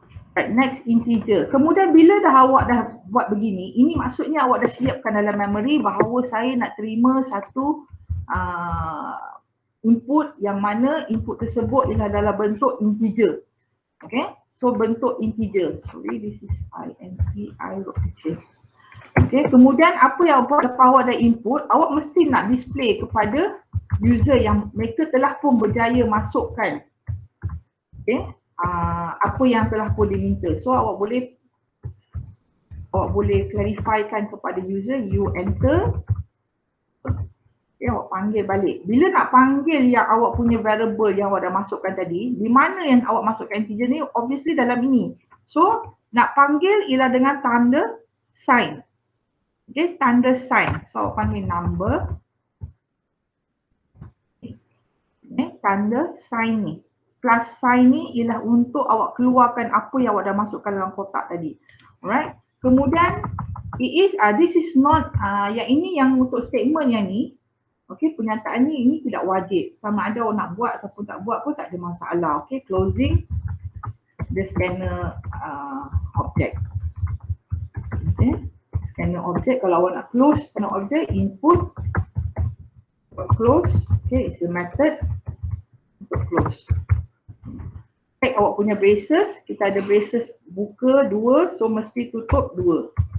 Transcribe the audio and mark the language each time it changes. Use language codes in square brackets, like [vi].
[ms] Right, next integer. Kemudian bila dah awak dah buat begini, ini maksudnya awak dah siapkan dalam memory bahawa saya nak terima satu input yang mana input tersebut ialah dalam bentuk integer. Okay. So bentuk integer. [en] Sorry, this is int, I wrote picture. Okay. [ms] Kemudian apa yang awak lepas awak dah input, awak mesti nak display kepada user yang mereka telah pun berjaya masukkan. Okay. Apa yang telah pun diminta. So awak boleh clarifikan kepada user, [en] you enter. [ms] Okay, awak panggil balik. Bila nak panggil yang awak punya variable yang awak dah masukkan tadi, di mana yang awak masukkan integer ni? Obviously dalam ini. So nak panggil ialah dengan tanda sign. Okay, tanda sign. So awak panggil number. Okay, tanda sign ni. Plus sign ni ialah untuk awak keluarkan apa yang awak dah masukkan dalam kotak tadi. Alright. Kemudian [en] this is not [ms] yang ini yang untuk statement yang ni. Okey, pernyataan ni ini tidak wajib. Sama ada awak nak buat ataupun tak buat pun tak ada masalah. [en] Okey, closing the scanner object. [ms] Okey, scanner object, kalau awak nak close scanner object, input close. Okey, [en] it's a method [ms] untuk close. Check awak punya braces, kita ada braces buka 2, so mesti tutup 2.